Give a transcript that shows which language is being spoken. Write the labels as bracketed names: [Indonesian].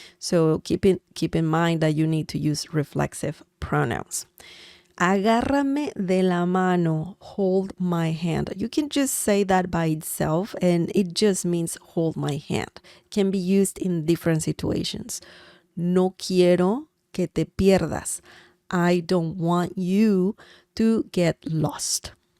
[English] So keep in mind that you need to use reflexive pronouns. [Spanish] Agárrame de la mano, [English] hold my hand. You can just say that by itself and it just means hold my hand. It can be used in different situations. [Spanish] No quiero que te pierdas. [English] I don't want you to get lost.